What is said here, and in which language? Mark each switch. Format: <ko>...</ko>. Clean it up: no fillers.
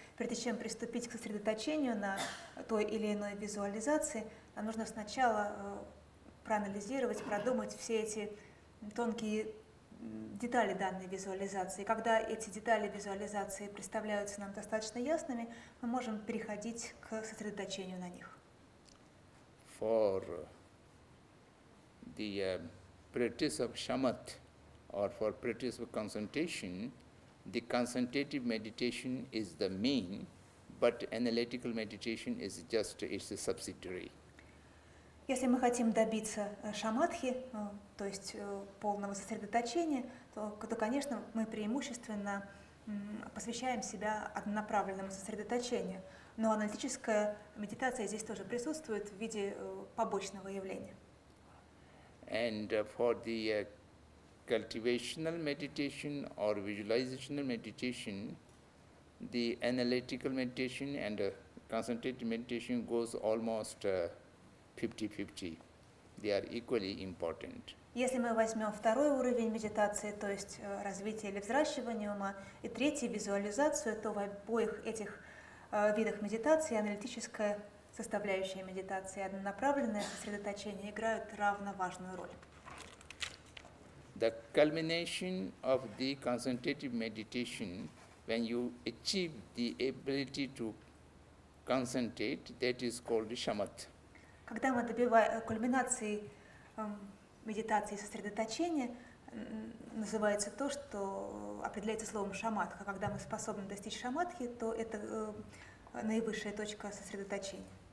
<ru>Прежде чем приступить к сосредоточению на той или иной визуализации, нам нужно сначала проанализировать, продумать все эти тонкие детали данной визуализации. Когда эти детали визуализации представляются нам достаточно ясными, мы можем переходить к сосредоточению на них.</ru> <en>For the practice of shamat, or for practice of concentration, the concentrative meditation is the main, but analytical meditation is just its subsidiary.</en> <ru>Если мы хотим добиться шаматхи, то есть полного сосредоточения, то, конечно, мы преимущественно посвящаем себя однонаправленному сосредоточению. Но аналитическая медитация здесь тоже присутствует в виде побочного явления.</ru> <en>And for the cultivational meditation or visualizational meditation, the analytical meditation and concentrative meditation goes almost 50-50. They are equally important.</en> <ru>Если мы возьмем второй уровень медитации, то есть развитие или взращивание ума, и третий визуализацию, то в обоих этих видах медитации аналитическая составляющая медитации и однонаправленное сосредоточение играют равно важную роль.</ru> <en>The culmination of the concentrative meditation, when you achieve the ability to concentrate, that is called shamat.</en> <ru>Когда мы добиваем кульминации медитации и сосредоточения, называется то, что определяется словом шаматха. Когда мы способны достичь шаматхи, то это наивысшая точка сосредоточения.</ru>